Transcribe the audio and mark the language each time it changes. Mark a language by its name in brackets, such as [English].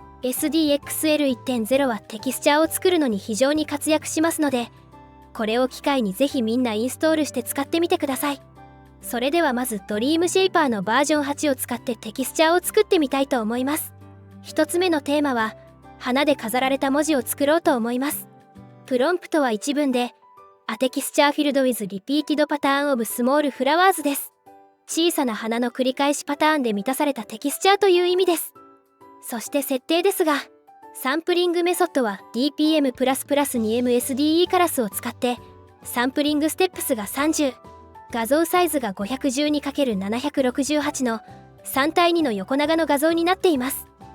[Japanese] SDXL1.0 はテキスチャーを作るのに非常に活躍しますので、これを機会にぜひみんなインストールして使ってみてください。それではまずドリームシェイパーのバージョン8を使ってテキスチャーを作ってみたいと思います。一つ目のテーマは花で飾られた文字を作ろうと思います。プロンプトは一文で [English] A texture filled with repeated pattern of small flowers [Japanese] です。小さな花の繰り返しパターンで満たされたテキスチャーという意味です。そして設定ですが、サンプリングメソッドは DPM++2MSDE カラスを使ってサンプリングステップスが30、画像サイズが 512×768 の3対2の横長の画像になっています。